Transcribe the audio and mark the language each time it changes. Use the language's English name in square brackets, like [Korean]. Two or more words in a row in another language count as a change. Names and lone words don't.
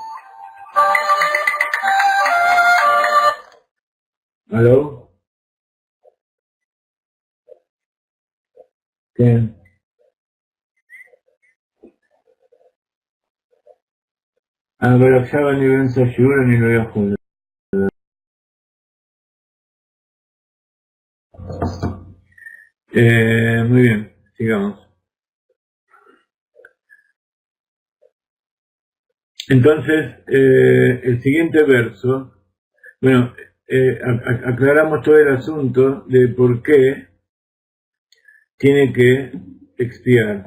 [Spanish] ¿Aló? ¿Qué? [Hebrew] אבל עכשיו אני באמצע השיעור, אני לא יכול. [Spanish] Muy bien, sigamos. Entonces, el siguiente verso, bueno, aclaramos todo el asunto de por qué tiene que expiar.